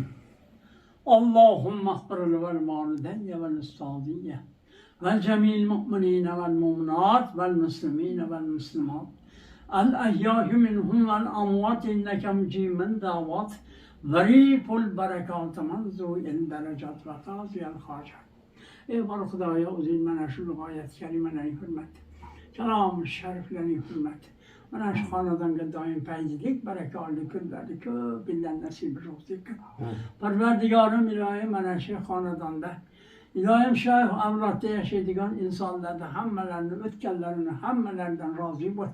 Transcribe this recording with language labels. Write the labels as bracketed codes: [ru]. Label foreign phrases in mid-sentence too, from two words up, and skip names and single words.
[ar] اللهم اغفر للوالدين والأستاذية والجميع المؤمنين والمؤمنات والمسلمين والمسلمات الأحياء منهم والأموات إنك مجيب من دعوات ظريف البركات منذ الدرجات وقاضي الخاجات. [uz] Ey var Xudaya uzun mana shu g'oyat kalimalarning hurmati, kalom shariflarning hurmati, Mana shu xonadonga doim fayzlik, barakali kunlarni ko'p yillar nasib bo'lsin. Parvardigorim ilohim mana shu xonadonda ilohim shu avlodda yashaydigan insonlarni hammalarini o'tganlarini hammalaridan rozi bo'l.